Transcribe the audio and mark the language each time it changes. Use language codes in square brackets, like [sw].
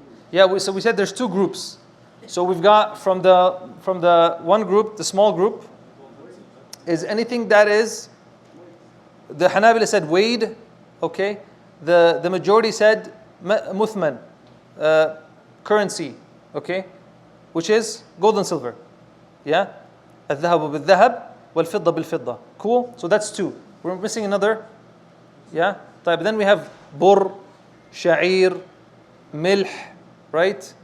[en] Yeah, so we said there's 2 groups. So we've got from the one group, the small group, is anything that is, the Hanabila said weighed, okay? The majority said muthman, currency, okay? Which is gold and silver. Yeah? [ar] الذهب بالذهب والفضة بالفضة. [en] Cool? So that's two. We're missing another. Yeah? طيب, then we have bur, sha'ir, milh, right?